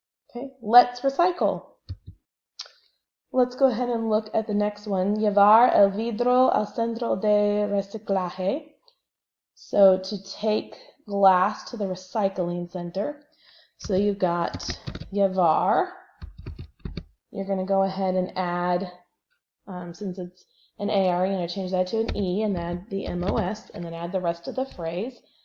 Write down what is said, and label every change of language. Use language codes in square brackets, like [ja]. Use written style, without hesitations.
[en] Okay, let's recycle. Let's go ahead and look at the next one. [es] Llevar el vidrio al centro de reciclaje. [en] So to take glass to the recycling center. So you've got llevar. You're going to go ahead and add, since it's an AR, you're going to change that to an E and add the MOS, and then add the rest of the phrase.